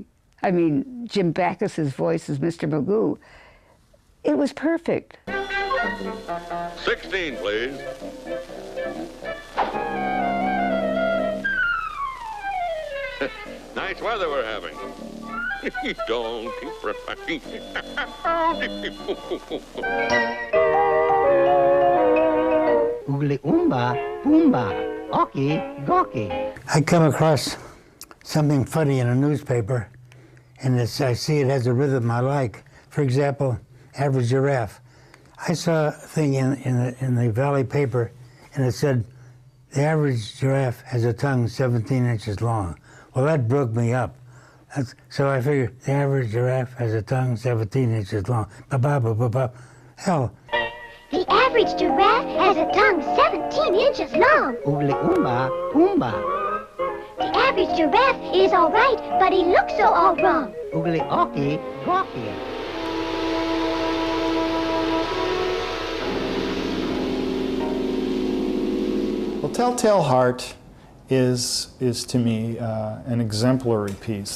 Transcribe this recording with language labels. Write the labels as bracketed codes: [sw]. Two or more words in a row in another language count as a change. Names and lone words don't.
[en] I mean, Jim Backus's voice as Mr. Magoo, it was perfect. 16, please. Nice weather we're having. Don't keep reflecting. Oogly oomba, boomba, ocky, gawky. I come across something funny in a newspaper, and I see it has a rhythm I like. For example, average giraffe. I saw a thing in the Valley paper, and it said, the average giraffe has a tongue 17 inches long. Well, that broke me up. So I figured the average giraffe has a tongue 17 inches long. Ba-ba-ba-ba-ba. Hell. The average giraffe has a tongue 17 inches long. Oogly oomba, boomba. The average giraffe is all right, but he looks so all wrong. Oogly awky, gawky. Well, Telltale Heart is to me an exemplary piece.